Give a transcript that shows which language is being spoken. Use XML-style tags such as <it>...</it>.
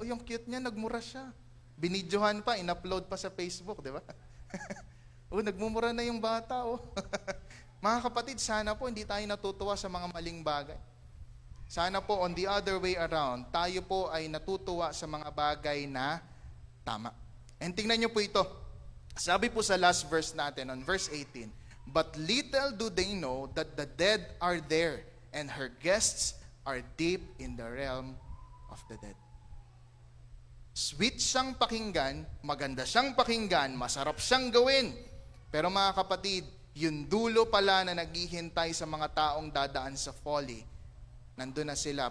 <tl>Yung cute niya, nagmura siya. Binidyohan pa, in-upload pa sa Facebook, di ba? Nagmumura na yung bata, Mga kapatid, sana po hindi tayo natutuwa sa mga maling bagay. Sana po</tl> <en>on the other way around,</en> <tl>tayo po ay natutuwa sa mga bagay na tama. And tingnan niyo po ito. Sabi po sa last verse natin,</tl> <en>on verse 18, "But little do they know that the dead are there, and her guests are deep in the realm of the dead."</en> <tl>Sweet siyang pakinggan, maganda siyang pakinggan, masarap siyang gawin. Pero mga kapatid, yung dulo pala na naghihintay sa mga taong dadaan sa folly, nandun na sila.</tl>